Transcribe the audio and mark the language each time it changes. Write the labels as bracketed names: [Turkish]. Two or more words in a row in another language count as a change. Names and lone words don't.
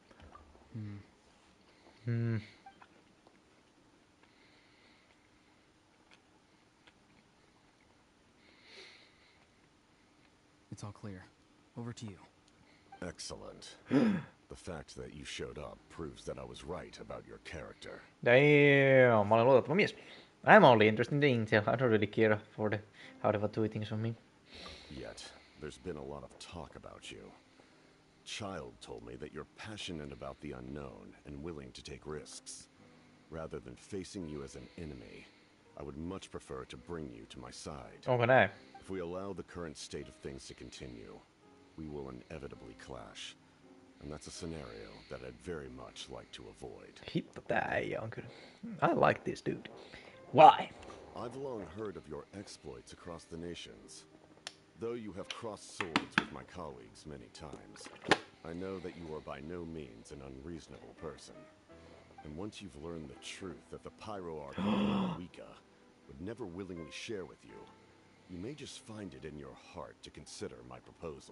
[English] It's all clear. Over to you. Excellent. The fact that you showed up proves that I was right about your character. Damn, [Finnish] mä olen luotettava mies. [English] I'm only interested in the intel. I don't really care for how they were doing things on me. Yet, there's been a lot of talk about you. Child told me that you're passionate about the unknown and willing to take risks. Rather than facing you as an enemy, I would much prefer to bring you to my side. [Finnish] Onko näin? [English] If we allow the current state of things to continue, we will inevitably clash. And that's a scenario that I'd very much like to avoid. [Finnish] Hitto, tää äijä on kyllä. [English] I like this dude. Why? I've long heard of your exploits across the nations. Though you have crossed swords with my colleagues many times, I know that you are by no means an unreasonable person. And once you've learned the truth that the Pyro Archon Wika would never willingly share with you, you may just find it in your heart to consider my proposal.